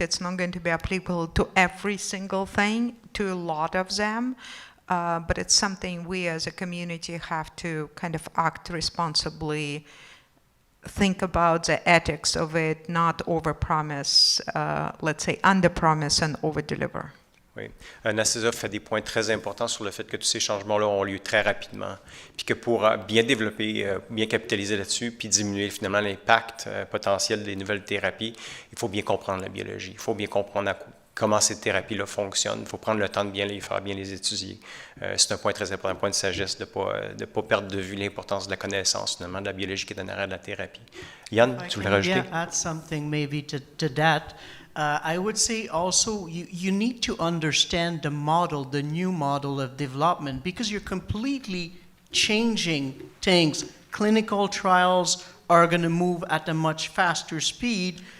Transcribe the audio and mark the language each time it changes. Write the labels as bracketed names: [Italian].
[English] It's not going to be applicable to every single thing, to a lot of them. But it's something we as a community have to kind of act responsibly, think about the ethics of it, not overpromise, let's say underpromise and overdeliver. [French] Oui. Anastasia fait des points très importants sur le fait que tous ces changements-là ont lieu très rapidement, puis que pour bien développer, bien capitaliser là-dessus, puis diminuer finalement l'impact potentiel des nouvelles thérapies, il faut bien comprendre la biologie, il faut bien comprendre comment ces thérapies-là fonctionnent. Il faut prendre le temps de bien les faire, bien les étudier. C'est un point très important, un point de sagesse, de ne pas perdre de vue l'importance de la connaissance, notamment de la biologie qui est en arrière de la thérapie. Yann, tu voulais rajouter? [English] Yeah, add something maybe to that. I would say also you need to understand the model, the new model of development, because you're completely changing things. Clinical trials are going to move at a much faster speed.